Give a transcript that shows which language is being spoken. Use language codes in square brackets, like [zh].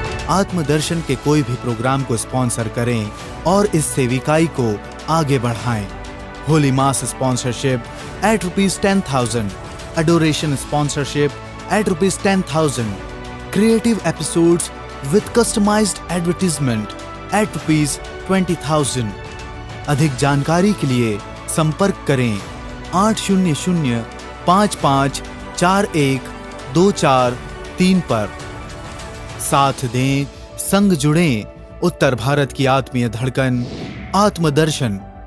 [hi] आत्मदर्शन के कोई भी प्रोग्राम को स्पॉन्सर करें और इस सेविकाई को आगे बढ़ाएं। [en] Holy mass sponsorship at ₹10,000, adoration sponsorship at ₹10,000, creative episodes with customized advertisement at ₹20,000। [hi] अधिक जानकारी के लिए संपर्क करें 800-554124 पर। साथ दें, संग जुड़ें, उत्तर भारत की आत्मीय धड़कन आत्मदर्शन।